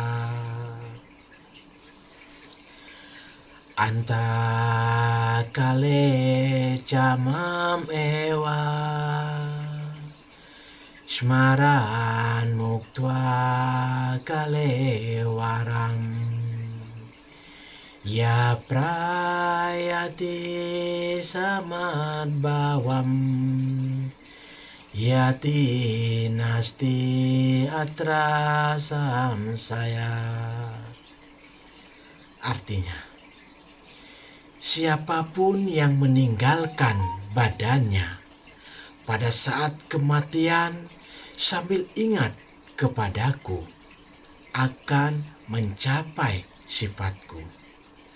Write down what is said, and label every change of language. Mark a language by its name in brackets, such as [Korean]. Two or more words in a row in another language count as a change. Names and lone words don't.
[Sanskrit] अन्तकाले च मामेव स्मरन्मुक्त्वा कलेवरम् यः प्रयाति स मद्भावं याति नास्त्यत्र संशयः. [Indonesian] Artinya, siapapun yang meninggalkan badannya pada saat kematian sambil ingat kepadaku akan mencapai sifatku.